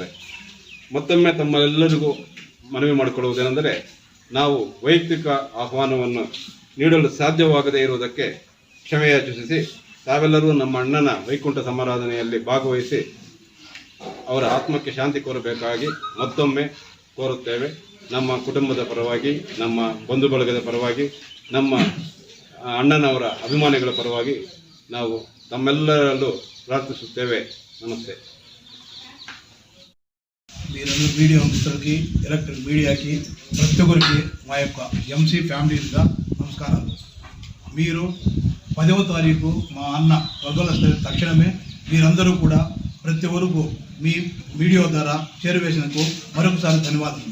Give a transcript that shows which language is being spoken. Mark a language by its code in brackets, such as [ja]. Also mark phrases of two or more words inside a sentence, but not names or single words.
[kn] ಮತ್ತೊಮ್ಮೆ ತಮ್ಮೆಲ್ಲರಿಗೂ ಮನವಿ ಮಾಡಿಕೊಳ್ಳುವುದೇನೆಂದರೆ, ನಾವು ವೈಯಕ್ತಿಕ ಆಹ್ವಾನವನ್ನು ನೀಡಲು ಸಾಧ್ಯವಾಗದೇ ಇರುವುದಕ್ಕೆ ಕ್ಷಮೆಯಾಚಿಸಿ ತಾವೆಲ್ಲರೂ ನಮ್ಮ ಅಣ್ಣನ ವೈಕುಂಠ ಸಮಾರಾಧನೆಯಲ್ಲಿ ಭಾಗವಹಿಸಿ ಅವರ ಆತ್ಮಕ್ಕೆ ಶಾಂತಿ ಕೋರಬೇಕಾಗಿ ಮತ್ತೊಮ್ಮೆ ಕೋರುತ್ತೇವೆ. ನಮ್ಮ ಕುಟುಂಬದ ಪರವಾಗಿ, ನಮ್ಮ ಬಂಧು ಬಳಗದ ಪರವಾಗಿ, ನಮ್ಮ ಅಣ್ಣನವರ ಅಭಿಮಾನಿಗಳ ಪರವಾಗಿ ನಾವು ತಮ್ಮೆಲ್ಲರಲ್ಲೂ ಪ್ರಾರ್ಥಿಸುತ್ತೇವೆ. ನಮಸ್ತೆ. [te] మీరందరూ వీడియో మిత్రులకి ఎలక్ట్రిక్ మీడియాకి ప్రతి ఒక్కరికి మా యొక్క MC ఫ్యామిలీగా నమస్కారాలు. మీరు 10వ తారీఖు మా అన్న స్వర్గంలో తక్షణమే మీరందరూ కూడా ప్రతి ఒక్కరు మీ వీడియో ద్వారా చేరువేసినందుకు మరొకసారి ధన్యవాదాలు.